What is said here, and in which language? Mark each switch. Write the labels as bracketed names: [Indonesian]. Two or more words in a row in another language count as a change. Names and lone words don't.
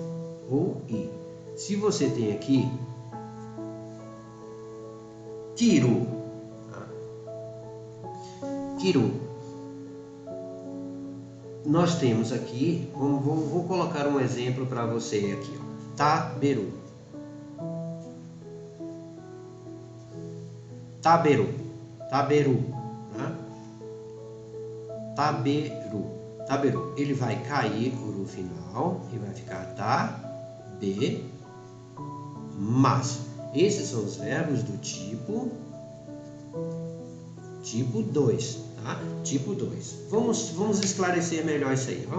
[Portuguese] Se você tem aqui kiru, nós temos aqui, vou colocar um exemplo para você aqui, ó. Taberu. [Japanese] Tá? 食べる。食べる. [Portuguese] Ele vai cair o ru final e vai ficar tabemasu. Esses são os verbos do tipo 2, tá? Tipo 2. Vamos esclarecer melhor isso aí.